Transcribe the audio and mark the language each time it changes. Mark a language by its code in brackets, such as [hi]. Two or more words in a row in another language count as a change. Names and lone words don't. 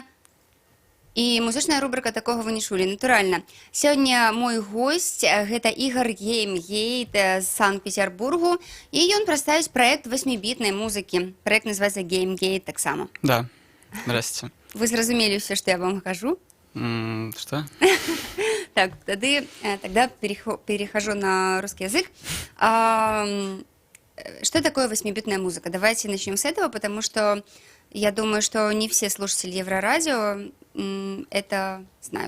[be] І музычная рубрика «Такога вы не чулі», натуральна. Сёння мой госць, гэта Ігор Геймгейт з Санкт-Петербургу, і ён прадставіць праект 8-бітнай музыкі. Праект называецца Геймгейт таксама. [ru] Да, здравствуйте. [be] Вы зразумелі ўсё, што я вам кажу? [ru] Что? Так, тогда перехожу на русский язык. Что такое 8-битная музыка? Давайте начнем с этого, потому что я думаю, что не все слушатели Еврорадио это знают.